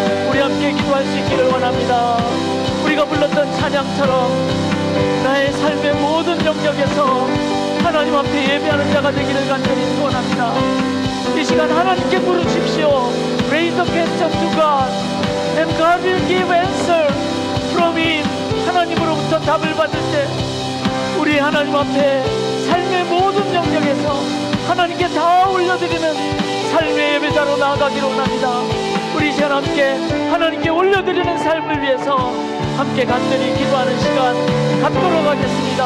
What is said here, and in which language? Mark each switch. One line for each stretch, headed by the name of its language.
Korean: 우리 함께 기도할 수 있기를 원합니다. 우리가 불렀던 찬양처럼 나의 삶의 모든 영역에서 하나님 앞에 예배하는 자가 되기를 간절히 소원합니다. 이 시간 하나님께 부르십시오.
English: Raise the question to God and God will give answer from Him.
Korean: 하나님으로부터 답을 받을 때 우리 하나님 앞에 삶의 모든 영역에서 하나님께 다 올려드리는 삶의 예배자로 나아가기를 원합니다. 우리 이 시간 함께 하나님께 올려드리는 삶을 위해서 함께 간절히 기도하는 시간 갖도록 하겠습니다.